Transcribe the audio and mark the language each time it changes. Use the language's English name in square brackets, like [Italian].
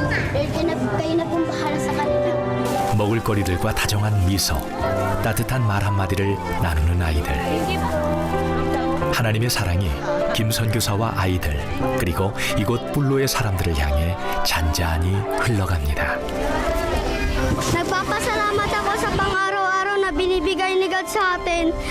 [Filipino] Lord, kayo na pong bahala sa kanila. [Korean] 먹을거리들과 다정한 미소, 따뜻한 말 한마디를 나누는 아이들. 하나님의 사랑이 김 선교사와 아이들, 그리고 이곳 불로의 사람들을 향해 잔잔히 흘러갑니다. [Filipino] Nagpapasalamat ako sa pang-araw-araw na binibigay ni God sa atin.